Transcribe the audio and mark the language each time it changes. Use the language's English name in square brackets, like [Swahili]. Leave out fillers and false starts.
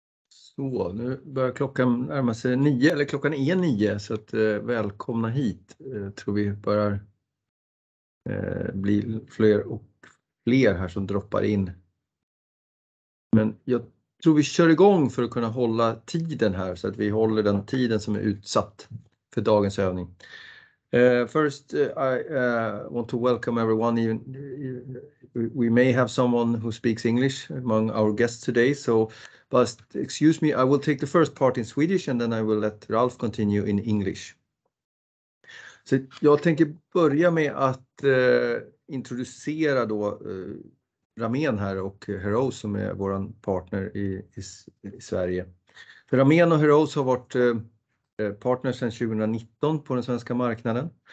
[Swedish] Så, nu börjar klockan närma sig 9, eller klockan är 9, så att välkomna hit. Tror vi börjar bli fler och fler här som droppar in. Men jag tror vi kör igång för att kunna hålla tiden här, så att vi håller den tiden som är utsatt för dagens övning. [English] First, I want to welcome everyone. We may have someone who speaks English among our guests today, so but excuse me, I will take the first part in Swedish and then I will let Ralf continue in English. [Swedish] Så jag tänker börja med att introducera då Ramén här och HEROSE som är våran partner i Sverige. För Ramén och HEROSE har varit partner sedan 2019 på den svenska marknaden.